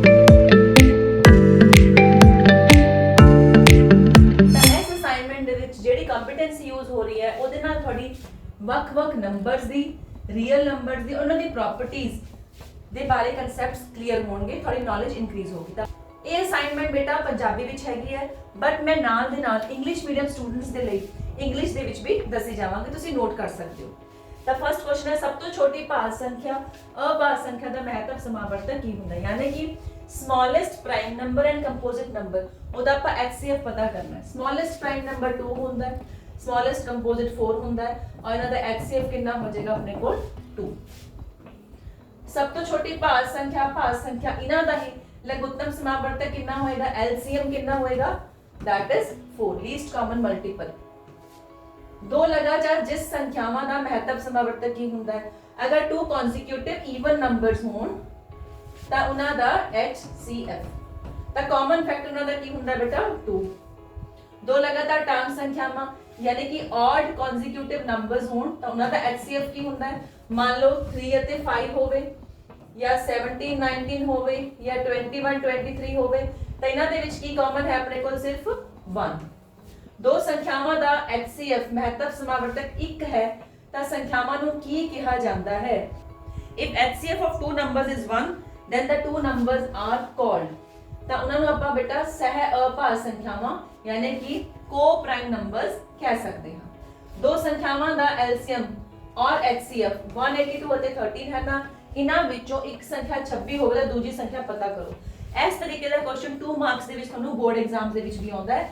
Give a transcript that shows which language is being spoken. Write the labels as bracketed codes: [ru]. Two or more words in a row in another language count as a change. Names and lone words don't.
[pa] ਜਿਹੜੀ [en] competency use [pa] ਹੋ ਰਹੀ ਹੈ ਉਹਦੇ ਨਾਲ ਤੁਹਾਡੀ ਵੱਖ-ਵੱਖ ਨੰਬਰਸ ਦੀ, [en] real numbers [pa] ਦੀ, ਉਹਨਾਂ ਦੀ ਪ੍ਰੋਪਰਟੀਜ਼ ਦੇ ਬਾਰੇ [en] concepts clear [pa] ਹੋਣਗੇ, ਤੁਹਾਡੀ [en] knowledge increase [pa] ਹੋਗੀ। ਤਾਂ ਇਹ ਅਸਾਈਨਮੈਂਟ ਬੇਟਾ ਪੰਜਾਬੀ ਵਿੱਚ ਹੈਗੀ ਹੈ, ਬਟ ਮੈਂ ਨਾਲ ਦੇ ਨਾਲ [en] English medium students [pa] ਦੇ ਲਈ ਇੰਗਲਿਸ਼ ਦੇ ਵਿੱਚ ਵੀ ਦੱਸੀ ਜਾਵਾਂਗੀ, ਤੁਸੀਂ ਨੋਟ ਕਰ ਸਕਦੇ ਹੋ। ਤਾਂ [en] first question [pa] ਹੈ, ਸਭ ਤੋਂ ਛੋਟੀ ਭਾਜ ਸੰਖਿਆ ਅਭਾਜ ਸੰਖਿਆ ਦਾ ਮਹੱਤਵ ਸਮਾਵਰਤਕ ਕੀ ਹੁੰਦਾ ਹੈ? ਯਾਨੀ ਕਿ [en] smallest prime number and composite number, [pa] ਉਹਦਾ ਆਪਾਂ HCF ਪਤਾ ਕਰਨਾ ਹੈ। [en] smallest prime number 2 [pa] ਹੁੰਦਾ ਹੈ, [en] smallest composite [pa] 4 ਹੁੰਦਾ ਹੈ ਔਰ ਇਹਨਾਂ ਦਾ HCF ਕਿੰਨਾ ਹੋ ਜਾਏਗਾ ਆਪਣੇ ਕੋਲ 2। ਸਭ ਤੋਂ ਛੋਟੀ ਭਾਜ ਸੰਖਿਆ ਇਹਨਾਂ ਦਾ ਹੀ ਲਘੁੱਤਮ ਸਮਾਵਰਤਕ ਕਿੰਨਾ ਹੋਏਗਾ? LCM ਕਿੰਨਾ ਹੋਏਗਾ? [en] that is 4, least common multiple। [pa] ਦੋ ਲਗਾਤਾਰ ਜਿਸ ਸੰਖਿਆਵਾਂ ਦਾ ਮਹੱਤਵ ਸਮਾਵਰਤਕ ਕੀ ਹੁੰਦਾ ਹੈ? ਅਗਰ 2 [en] consecutive even numbers [pa] ਹੋਣ ਤਾਂ ਉਹਨਾਂ ਦਾ HCF। ਤਾਂ [en] common factor [pa] ਉਹਨਾਂ ਦਾ ਕੀ ਹੁੰਦਾ ਬੇਟਾ? 2। ਦੋ ਲਗਾਤਾਰ ਟਰਮ ਸੰਖਿਆਵਾਂ ਯਾਨੀ ਕਿ [en] odd consecutive numbers [pa] ਹੋਣ ਤਾਂ ਉਹਨਾਂ ਦਾ HCF ਕੀ ਹੁੰਦਾ ਹੈ? ਮੰਨ ਲਓ 3 ਅਤੇ 5 ਹੋਵੇ ਜਾਂ 17 19 ਹੋਵੇ ਜਾਂ 21 23 ਹੋਵੇ ਤਾਂ ਇਹਨਾਂ ਦੇ ਵਿੱਚ ਕੀ ਕਾਮਨ ਹੈ ਆਪਣੇ ਕੋਲ? ਸਿਰਫ 1। ਦੋ ਸੰਖਿਆਵਾਂ ਦਾ HCF ਮਹੱਤਵ ਸਮਾਵਰਤਕ 1 ਹੈ ਤਾਂ ਸੰਖਿਆਵਾਂ ਨੂੰ ਕੀ ਕਿਹਾ ਜਾਂਦਾ ਹੈ? [en] if HCF of two numbers is 1 then the two numbers are called, [pa] ਤਾਂ ਉਹਨਾਂ ਨੂੰ ਆਪਾਂ ਬੇਟਾ ਸਹਿ ਅਭਾਜ ਸੰਖਿਆਵਾਂ ਯਾਨੀ ਕਿ [en] co-prime numbers [pa] ਕਹਿ ਸਕਦੇ ਹਾਂ। ਦੋ ਸੰਖਿਆਵਾਂ ਦਾ LCM ਔਰ HCF 182 ਅਤੇ 13 ਹੈ ਤਾਂ ਇਹਨਾਂ ਵਿੱਚੋਂ ਇੱਕ ਸੰਖਿਆ 26 ਹੋਵੇ ਤਾਂ ਦੂਜੀ ਸੰਖਿਆ ਪਤਾ ਕਰੋ। ਇਸ ਤਰੀਕੇ ਦਾ ਕੁਐਸਚਨ 2 ਮਾਰਕਸ ਦੇ ਵਿੱਚ ਤੁਹਾਨੂੰ [en] board exam [pa] ਦੇ ਵਿੱਚ ਵੀ ਆਉਂਦਾ ਹੈ।